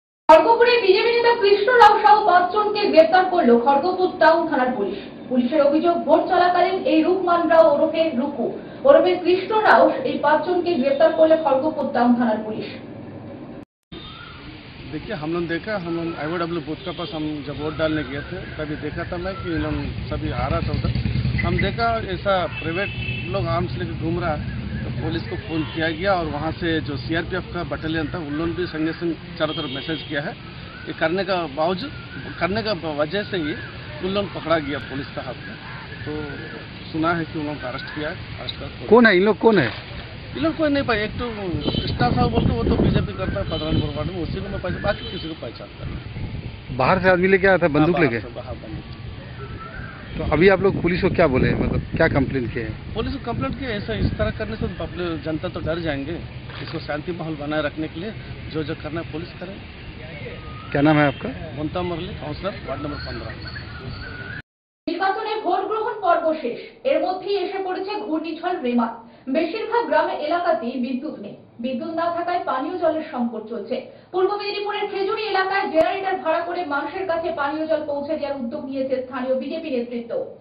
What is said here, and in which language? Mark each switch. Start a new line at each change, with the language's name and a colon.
Bangla: খড়গপুরে BJP নেতা কৃষ্ণ রাও সহ ৫ জনকে গ্রেপ্তার করল খড়গপুর টাউন থানার পুলিশ। পুলিশের অভিযোগ, ভোট চলাকালীন এই রুকমান রাও ওরফে রুকু ওরফে কৃষ্ণ রাও এই ৫ জনকে গ্রেপ্তার করলে খড়গপুর টাউন থানার পুলিশ।
Hindi: देखिए, हम लोग देखा, हम लोग IOW बूथ का पास हम जब वोट डालने गए थे तभी देखा था मैं कि लोग सभी आ रहा था उधर। हम देखा ऐसा प्राइवेट लोग आर्म्स लेके घूम रहा है, तो पुलिस को फ़ोन किया गया और वहाँ से जो CRPF का बटालियन था उन लोगों ने भी संगे संग चारों तरफ मैसेज किया है। ये करने का वजह से ही उन लोग पकड़ा गया पुलिस का हाथ में। तो सुना है कि उन लोगों को अरेस्ट किया है। अरेस्ट कर कौन है इन लोग, कौन है? इन लोग कोई नहीं पाए। एक तो कृष्णा साहब बोलते, वो तो बीजेपी करता है पदरानपुर वार्ड में, उसी को मैं पहचान, बाकी किसी को पहचानता नहीं। बाहर से आदमी लेके आया था, बंदूक लेके? हाँ, बंदूक। तो अभी आप लोग पुलिस को क्या बोले, मतलब क्या कंप्लेन किए हैं? पुलिस को कंप्लेंट किया, ऐसा इस तरह करने से पब्लिक जनता तो डर जाएंगे। इसको शांति माहौल बनाए रखने के लिए जो करना है पुलिस करे। क्या नाम है आपका? ममता मुरली, काउंसलर, वार्ड नंबर 15।
Bangla: নির্বাচনে ভোট গ্রহণ পর্ব শেষ, এর মধ্যেই এসে পড়েছে ঘূর্ণিঝড় রেমা। বেশিরভাগ গ্রামের এলাকাতেই বিদ্যুৎ নেই। বিদ্যুৎ না থাকায় পানীয় জলের সংকট চলছে। পূর্ব মেদিনীপুরের খেজুরি এলাকায় জেনারেটর ভাড়া করে মানুষের কাছে পানীয় জল পৌঁছে দেওয়ার উদ্যোগ নিয়েছে স্থানীয় বিজেপি নেতৃত্ব।